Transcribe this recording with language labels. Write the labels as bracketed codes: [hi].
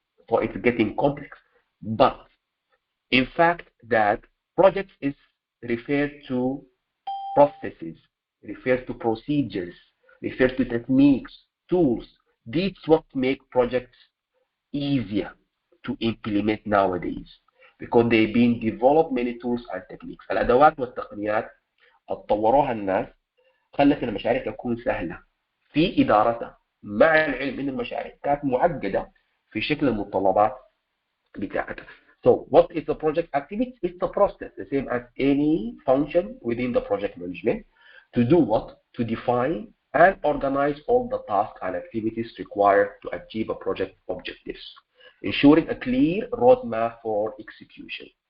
[en] So it's getting complex. But in fact, that projects is referred to processes, refers to procedures, refers to techniques, tools. These what make projects easier to implement nowadays because they've been developed many tools and techniques. [ar] الأدوات والتقنيات اتطوروها الناس خلت المشاريع تكون سهلة في إدارتها مع العلم إن المشاريع كانت معقدة في شكل المتطلبات بتاعتها. [en] So what is the project activity? It's the process, the same as any function within the project management. To do what? To define and organize all the tasks and activities required to achieve a project objectives, ensuring a clear roadmap for execution.